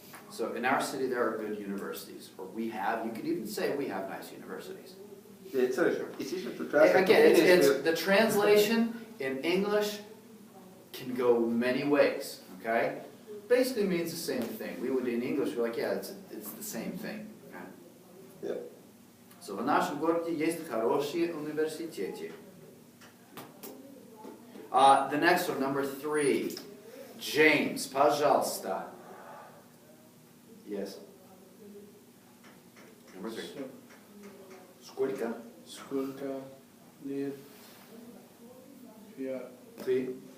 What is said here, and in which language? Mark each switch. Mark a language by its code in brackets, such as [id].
[en] So, in our city there are good universities. Or we have. You could even say we have nice universities. It's easier to translate. Again, to English. it's the translation in English can go many ways, okay? Basically means the same thing. We would in English, we're like, yeah, it's the same thing. Okay? Yeah. [ru] So, в нашем городе есть хорошие университеты. [en] The next one, number 3. [ru] James, пожалуйста. [en] Yes. Number 3. [ru] Сколько? Сколько лет я Ты.